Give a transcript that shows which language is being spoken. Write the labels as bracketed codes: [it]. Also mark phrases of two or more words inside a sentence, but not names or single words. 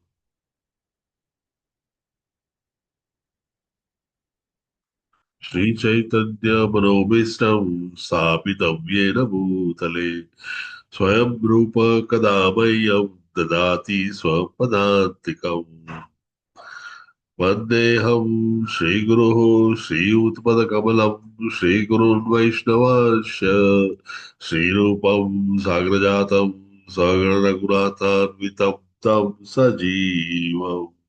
[sa] શ્રી ચૈતન્ય મનોભીષ્ટં સ્થાપિतं येन ભૂતલે સ્વયં રૂપ કદા મह्यं દદાતિ સ્વપદાન્તિકम्. वन्देऽहं श्रीगुरुः श्रीयुतपदकमलं श्रीगुरुन् वैष्णवांश्च श्रीरूपं साग्रजातं सगणरघुनाथान्वितं तं सजीवम्